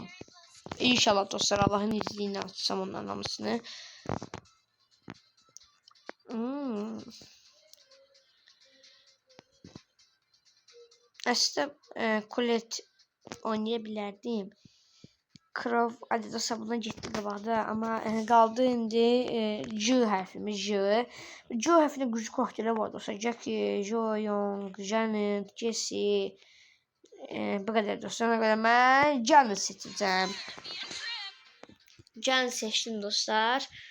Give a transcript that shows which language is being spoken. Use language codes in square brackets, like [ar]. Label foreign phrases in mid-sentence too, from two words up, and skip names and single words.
[tr] İnşallah dostlar Allah'ın izniyle açsam onların hamısını. Aslında Colette oynayabilirdim. [az] Crow hadi dostlar buna gitti qabaqda ama qaldı indi J hərfimiz J. J hərfində güclü karakterlər var dostlar. Jackie, Jo Young, Janet, Jessie. [tr] Bu kadar dostlar. Ona göre ben Janet seçeceğim. Janet seçtim dostlar.